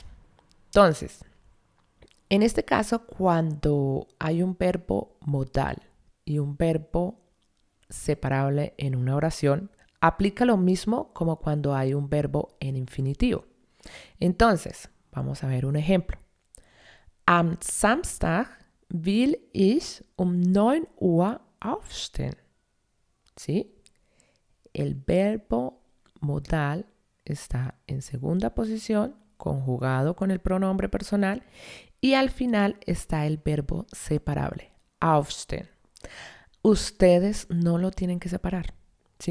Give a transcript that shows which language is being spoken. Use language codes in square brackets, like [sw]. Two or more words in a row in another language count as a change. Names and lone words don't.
[es] Entonces, en este caso, cuando hay un verbo modal y un verbo separable en una oración, aplica lo mismo como cuando hay un verbo en infinitivo. Entonces, vamos a ver un ejemplo. [de] Am Samstag will ich 9 Uhr aufstehen. [es] ¿Sí? El verbo modal está en segunda posición, conjugado con el pronombre personal, y al final está el verbo separable, aufstehen. Ustedes no lo tienen que separar, ¿sí?